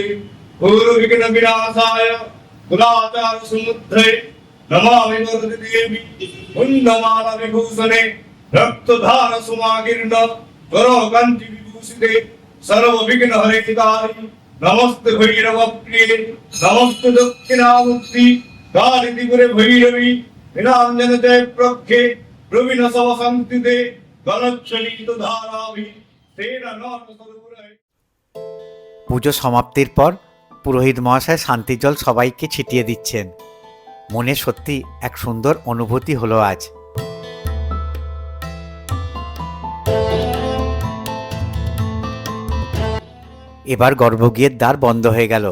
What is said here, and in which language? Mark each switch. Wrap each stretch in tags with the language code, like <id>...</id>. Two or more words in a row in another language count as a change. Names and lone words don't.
<sa>पूर्वविघ्न विनाशाय कुलाचार समुद्रे नमामि वरदे देवी कुन्दमाल विभूषणे रक्तधार सुमाकीर्ण करो कांति विभूषिते सर्व विघ्न हरितारि नमस्ते भैरव प्रिये नमस्ते दक्षिणामूर्ति काली त्रिपुरे भैरवी विनांजन जय प्रख्ये प्रवीण सव संस्थिते गलच्छलित धाराभि तेन नाम सरोवरे।</sa> <bn>পুজো সমাপ্তির পর পুরোহিত মহাশয় শান্তি জল সবাইকে ছিটিয়ে দিচ্ছেন। মনে সত্যি এক সুন্দর অনুভূতি হলো আজ। এবার গর্ভগৃহের দ্বার বন্ধ হয়ে গেল।</bn>